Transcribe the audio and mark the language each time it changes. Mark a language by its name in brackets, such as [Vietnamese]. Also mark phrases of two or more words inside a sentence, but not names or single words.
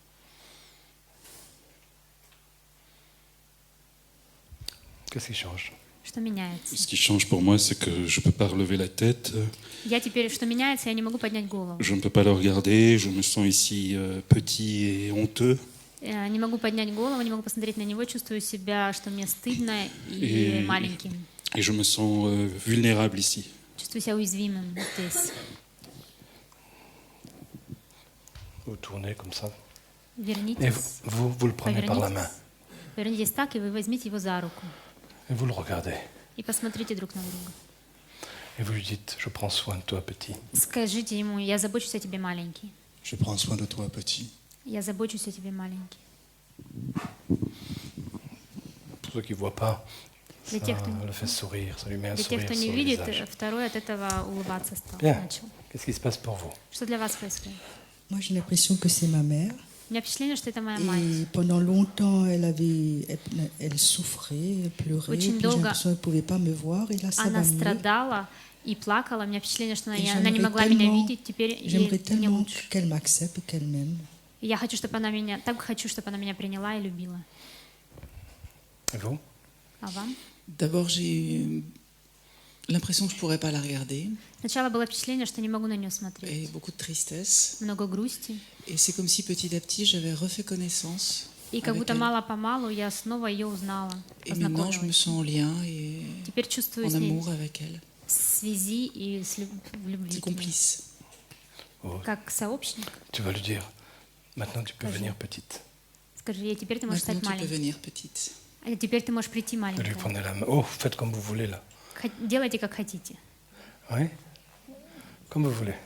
[French] Qu'est-ce qui change? [Russian] Что меняется? [French] Ce qui change pour moi, c'est que je ne peux pas relever la tête, [Russian] Я теперь, что меняется, я не могу поднять голову. [French] je ne peux pas le regarder, je me sens ici petit et honteux. [Russian] Не могу поднять голову, не могу посмотреть на него, чувствую себя, что мне стыдно и маленьким. [French] Et je me sens vulnérable ici. [Russian] Чувствую себя уязвимым здесь. [French] Vous tournez comme ça. Et [Russian] Вернитесь, [French] vous le prenez par la main. [Russian] повернитесь так, и вы возьмите его за руку. [French] Et vous le regardez. [Russian] И посмотрите друг на друга. [French] Et vous lui dites, je prends soin de toi, petit. [Russian] Скажите ему, я забочусь о тебе, маленький. [French] Je prends soin de toi, petit. [Russian] Я забочусь о тебе, маленький. [French] Pour ceux qui ne voient pas, ça [Russian] Для тех, кто, [French] le fait sourire, ça lui met un [Russian] для тех, [French] sourire [Russian] кто [French] sur [Russian] не [French] le [Russian] видит, [French] visage. [Russian] второй от этого улыбаться стал. [French] Bien. [Russian] Начал. [French] Qu'est-ce qui se passe pour vous? [Russian] Что для вас происходит? [French] Moi, j'ai l'impression que c'est ma mère. [Russian] У меня впечатление, что это моя мать. [French] Et pendant longtemps, elle souffrait, elle pleurait. [Russian] Очень [French] Puis j'ai [Russian] долго [French] l'impression qu'elle ne pouvait pas me voir. Et là, ça [Russian] Она [French] va mieux. [Russian] страдала и плакала. У меня впечатление, что [French] Et [Russian] она не могла меня видеть. Теперь [French] j'aimerais [Russian] ей мне [French] tellement [Russian] лучше. [French] qu'elle m'accepte et qu'elle m'aime. [Russian] И я хочу, чтобы она меня, так хочу, чтобы она меня приняла и любила. [French] Et vous? [Russian] А вам? [French] D'abord, j'ai eu l'impression que je ne pourrais pas la regarder [Russian] Сначала было впечатление, что не могу на нее [French] et [Russian] смотреть. [French] beaucoup de tristesse. [Russian] Много грусти. [French] Et c'est comme si petit à petit, j'avais refait connaissance. [Russian] И как [French] avec [Russian] будто [French] elle. [Russian] мало-помалу я снова ее узнала, [French] Et maintenant, je me [Russian] познакомилась. [French] sens en lien et [Russian] Теперь чувствую [French] en [Russian] с ней [French] amour avec elle. [Russian] связи и в любви. [French] C'est [Russian] к ней. [French] complice. [Russian] Как сообщник. [French] Tu vas lui dire, maintenant tu peux [Russian] Скажи. [French] venir petite. [Russian] Скажи ей, теперь ты можешь [French] Maintenant, [Russian] стать [French] tu peux [Russian] маленькой. [French] venir petite. [Russian] А теперь ты можешь прийти [French] Vous lui [Russian] маленькая. [French] prenez la main. Oh, faites comme vous voulez là. [Russian] Делайте, как хотите. [French] Oui? Comme vous voulez.